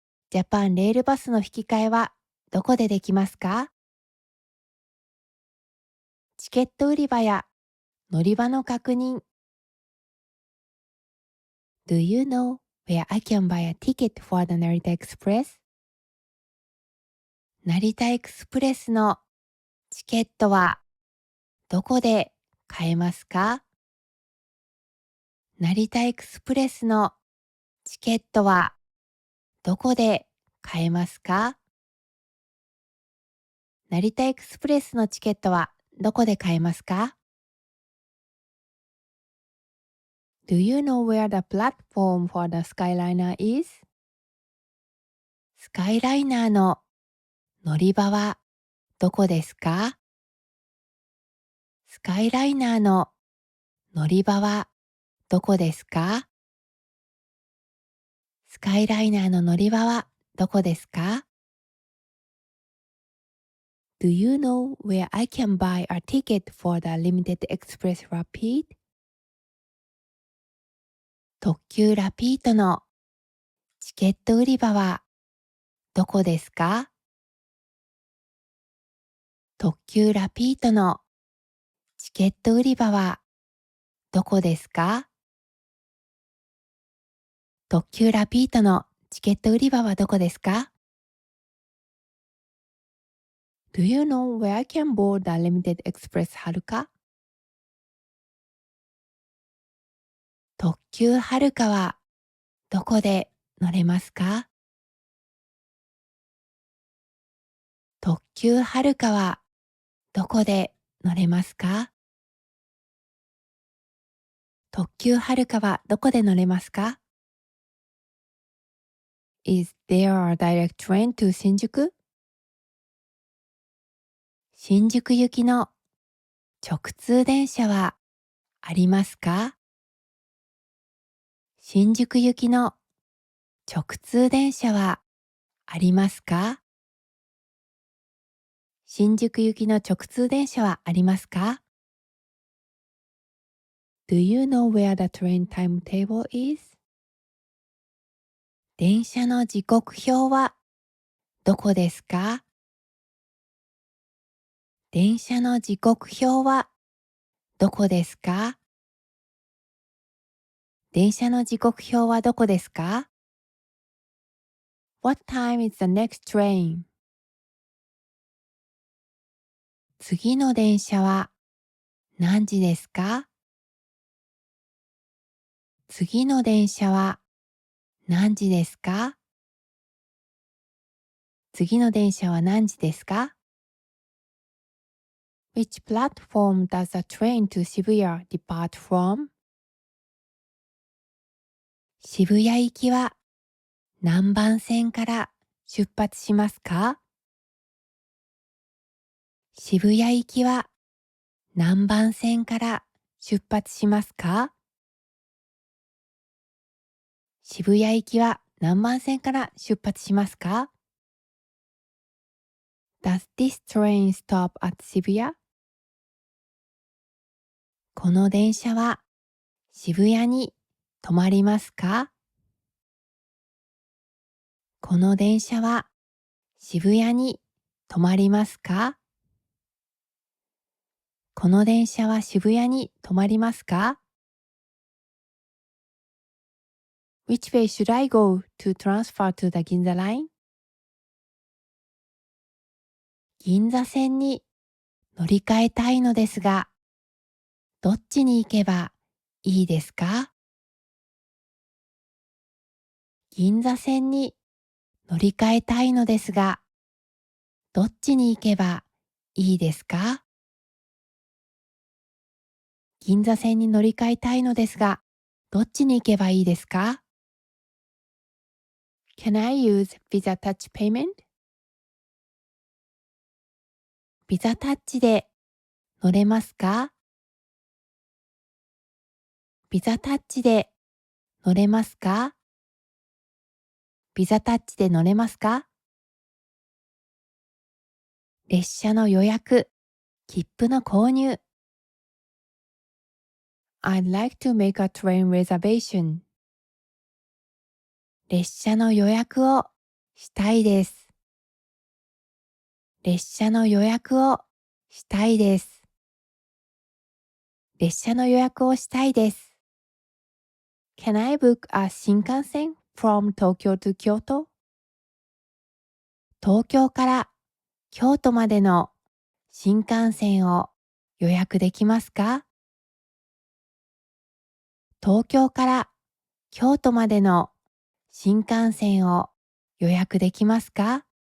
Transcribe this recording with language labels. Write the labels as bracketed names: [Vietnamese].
[Japanese] ジャパンレールパスの引き換えはどこでできますか？チケット売り場や乗り場の確認。 [English] Do you know where I can buy a ticket for the Narita Express? [Japanese] 成田エクスプレスのチケットはどこで買えますか？成田エクスプレスのチケットはどこで買えますか？成田エクスプレスのチケットはどこで買えますか？ [English] Do you know where the platform for the Skyliner is? [Japanese] スカイライナーの乗り場はどこですか？スカイライナーの乗り場はどこですか？スカイライナーの乗り場はどこですか？ [English] Do you know where I can buy a ticket for the Limited Express Rapid? [Japanese] 特急ラピートのチケット売り場はどこですか？特急ラピートのチケット売り場はどこですか？特急ラピートのチケット売り場はどこですか？ [English] Do you know where I can board the Limited Express はるか？ [Japanese] 特急はるかはどこで乗れますか？特急はるかはどこで乗れますか？特急はるかはどこで乗れますか？ [English] Is there a direct train to 新宿？ [Japanese] 新宿行きの直通電車はありますか？新宿行きの直通電車はありますか？新宿行きの直通電車はありますか？ [English] Do you know where the train timetable is? [Japanese] 電車の時刻表はどこですか？電車の時刻表はどこですか？電車の時刻表はどこですか？ [English] What time is the next train? [Japanese] 次の電車は何時ですか？次の電車は何時ですか？次の電車は何時ですか？ [English] Which platform does the train to 渋谷 depart from? [Japanese] 渋谷行きは何番線から出発しますか？渋谷行きは何番線から出発しますか？渋谷行きは何番線から出発しますか？ [English] Does this train stop at 渋谷？ [Japanese] この電車は渋谷に止まりますか？この電車は渋谷に止まりますか？この電車は渋谷に止まりますか？ [English] Which way should I go to transfer to the 銀座 line? [Japanese] 銀座線に乗り換えたいのですが、どっちに行けばいいですか？銀座線に乗り換えたいのですが、どっちに行けばいいですか？銀座線に乗り換えたいのですが、どっちに行けばいいですか？ [English] Can I use Visa Touch Payment? [Japanese] ビザタッチで乗れますか？ビザタッチで乗れますか？ビザタッチで乗れますか？列車の予約、切符の購入。 [English] I'd like to make a train reservation. [Japanese] 列車の予約をしたいです。列車の予約をしたいです。列車の予約をしたいです。 [English] Can I book a 新幹線 from Tokyo to Kyoto? [Japanese] 東京から京都までの新幹線を予約できますか？東京から京都までの新幹線を予約できますか？